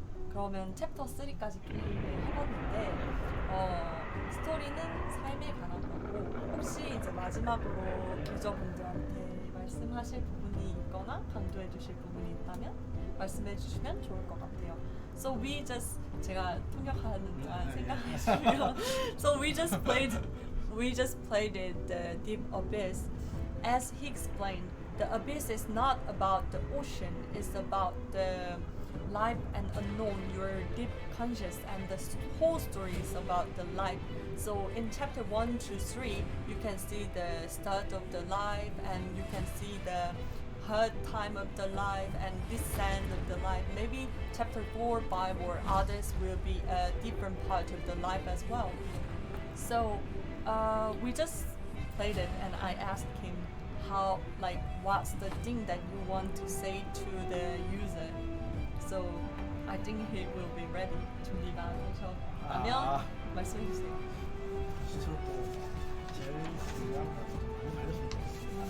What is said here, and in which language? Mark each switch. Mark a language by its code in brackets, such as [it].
[ko] 그러면 챕터 3까지 게임을 해봤는데 스토리는 삶에 관한 거고 혹시 이제 마지막으로 유저분들한테 말씀하실 부분이 있거나 강조해 주실 부분이 있다면 말씀해 주시면 좋을 것 같아요. [en] So we just [ko] 제가 통역하는 동안 생각해 주시면 [en] So we just played we just played it, the Deep Abyss. As he explained, the abyss is not about the ocean, it's about the life and unknown, your deep conscious, and the whole story is about the life. So in chapter 1 to 3, you can see the start of the life, and you can see the hard time of the life and descent of the life. Maybe chapter 4, 5, or others will be a different part of the life as well. So we just played it, and I asked him how, like, what's the thing that you want to say to the user. So I think he will be ready. [ko] 준비가 되셨다면 말씀해 주세요. 저도 제일 중요한 건 많이 걸렸으면 좋겠습니다.